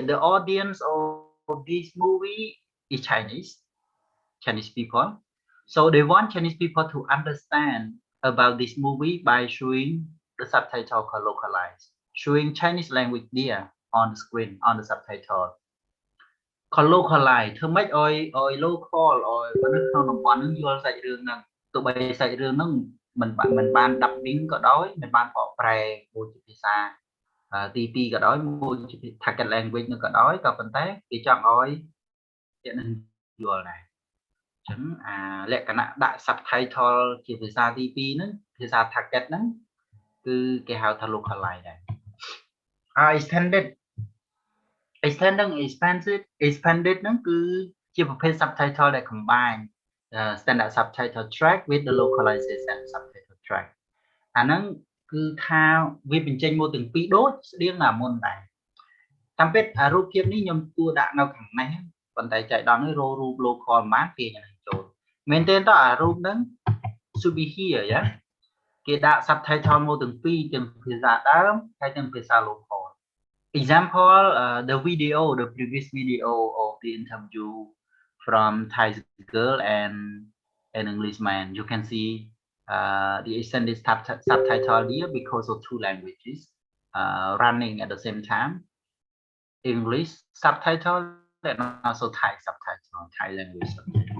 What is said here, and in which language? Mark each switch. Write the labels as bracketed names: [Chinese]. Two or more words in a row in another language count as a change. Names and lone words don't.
[English] the audience of this movie is Chinese people so they want Chinese people to understand about this movie by showing the subtitle called localized showing Chinese language there on the screen on the subtitle called localized [Khmer] ធ្វើម៉េចឲ្យ local ឲ្យមនុស្សក្នុងតំបន់ហ្នឹងយល់សាច់រឿងហ្នឹងទោះបីសាច់រឿងហ្នឹងមិនបាន dubbing ក៏ដោយមិនបានបកប្រែមួយជាភាសាទី2ក៏ដោយមួយជា [English] target language [Khmer] នោះក៏ដោយក៏ប៉ុន្តែគេចង់ឲ្យអ្នកនឹងយល់ដែរអញ្ចឹងលក្ខណៈដាក់ subtitle ជាភាសាទី2ហ្នឹងភាសា target ហ្នឹងគឺគេហៅថា localize ដែរ expanded ហ្នឹងគឺជាប្រភេទ subtitle ដែល [English] combine standard subtitle track with the localization subtitle track [Khmer] អាហ្នឹងគឺថាវាបញ្ចេញមកទាំងពីរដូចស្តៀងណាមុនដែរ តាមពិតរូបភាពនេះខ្ញុំគួរដាក់នៅខាងនេះប៉ុន្តែចៃដន្យនេះរូប local ប៉ុន្មានគេ នឹងចូលមែនទេតើអារូបហ្នឹង [English] should be here [Khmer] យ៉ាគេដាក់ subtitle មក ទាំងពីរទាំងភាសាដើមហើយទាំងភាសា local [English] example the previous video of the interview from Thai girl and an English man you can see the extended subtitle here because of two languages running at the same time English subtitle and also Thai subtitle, Thai language subtitle.